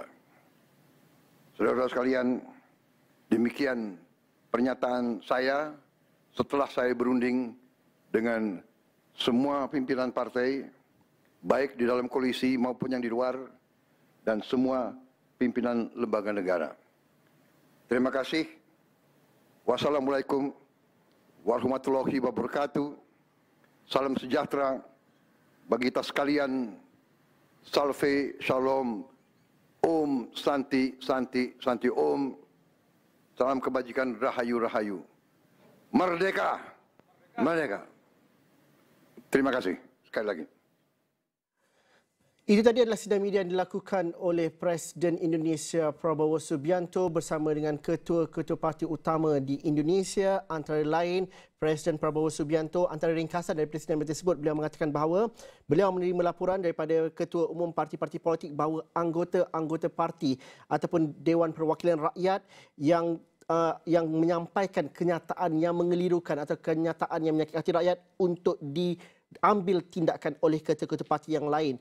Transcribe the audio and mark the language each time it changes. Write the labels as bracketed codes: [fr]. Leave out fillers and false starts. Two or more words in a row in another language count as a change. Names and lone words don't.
[id] Saudara-saudara sekalian, demikian pernyataan saya setelah saya berunding dengan semua pimpinan partai, baik di dalam koalisi maupun yang di luar, dan semua pimpinan lembaga negara. Terima kasih. [ar] والسلام عليكم ورحمة الله وبركاته. [id] Salam sejahtera bagi kita sekalian. Salve, shalom, om, santi, santi, santi, om. Salam kebajikan, rahayu, rahayu. Merdeka, merdeka. Terima kasih sekali lagi. [ms] Itu tadi adalah sidang media yang dilakukan oleh Presiden Indonesia Prabowo Subianto bersama dengan ketua-ketua parti utama di Indonesia, antara lain Presiden Prabowo Subianto. Antara ringkasan dari Presiden tersebut, beliau mengatakan bahawa beliau menerima laporan daripada ketua umum parti-parti politik bahawa anggota-anggota parti ataupun Dewan Perwakilan Rakyat yang menyampaikan kenyataan yang mengelirukan atau kenyataan yang menyakitkan hati rakyat untuk diambil tindakan oleh ketua-ketua parti yang lain.